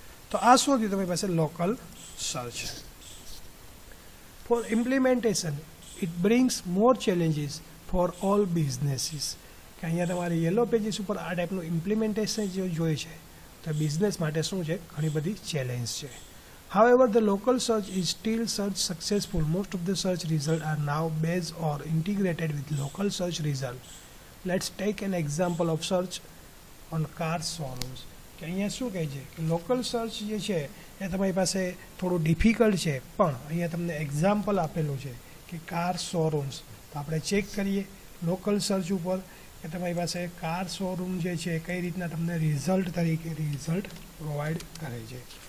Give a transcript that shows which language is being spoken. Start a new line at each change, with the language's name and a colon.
Gujarati: તો આ શું થયું તમારી પાસે local search.
English: For implementation it brings more challenges for all businesses.
Gujarati: કે અહીંયા તમારે યલો પેજીસ ઉપર આ ટાઈપનું ઇમ્પ્લિમેન્ટેશન જે જોઈએ છે તો બિઝનેસ માટે શું છે, ઘણી બધી ચેલેન્જ છે.
English: However, the local search is still search successful. Most of the search results are now based or integrated with local search result. Let's take an example of search on car showrooms.
Gujarati: કે અહીંયા શું કહે છે કે local search જે છે એ તમારી પાસે થોડું ડિફિકલ્ટ છે, પણ અહીંયા તમને એક્ઝામ્પલ આપેલું છે કે કાર શોરૂમ્સ. તો આપણે ચેક કરીએ લોકલ સર્ચ ઉપર કે તમારી પાસે કાર શોરૂમ જે છે કઈ રીતના તમને રિઝલ્ટ તરીકે રિઝલ્ટ પ્રોવાઈડ કરે છે.